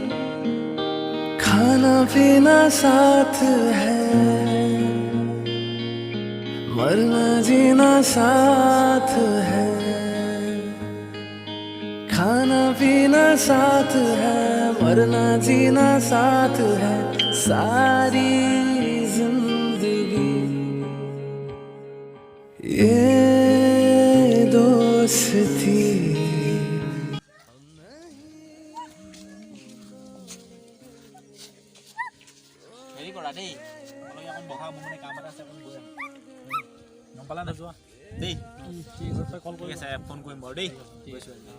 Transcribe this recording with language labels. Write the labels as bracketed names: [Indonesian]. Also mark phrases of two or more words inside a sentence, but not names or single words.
[Hindi] खाना पीना साथ है मरना जीना साथ है, खाना पीना साथ है मरना जीना साथ है, सारी जिंदगी ये दोस्ती। [Assamese] হেৰি কৰা দেই, তোমালোকে অকণ বহা, মোৰ মানে কাম এটা আছে, অকণ গৈ আহোঁ। গম পালা নোযোৱা দেই। ঠিক আছে, কল কৰি আছে, ফোন কৰিম বাৰু দেই। গৈছোঁ।